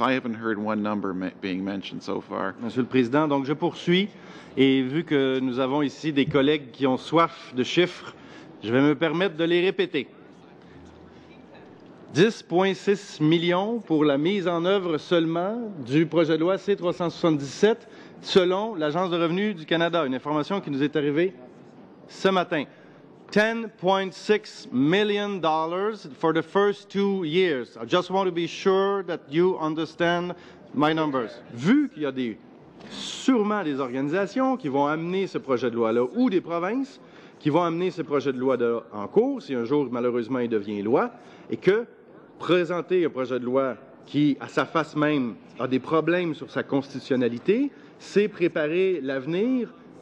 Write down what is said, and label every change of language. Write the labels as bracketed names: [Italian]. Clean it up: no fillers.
[English] I haven't heard one number being mentioned so far. [French] Monsieur le Président, donc je poursuis et vu que nous avons ici des collègues qui ont soif de chiffres, je vais me permettre de les répéter. 10,6 millions pour la mise en œuvre seulement du projet de loi C-377 selon l'Agence de revenu du Canada, une information qui nous est arrivée ce matin. [English] $10.6 million for the first 2 years. I just want to be sure that you understand my numbers. [French] Vu qu'il y a sûrement des organisations qui vont amener ce projet de loi-là ou des provinces qui vont amener ce projet de loi en cours, si un jour, malheureusement, il devient loi, et que présenter un projet de loi qui, à sa face même, a des problèmes sur sa constitutionnalité, c'est préparer l'avenir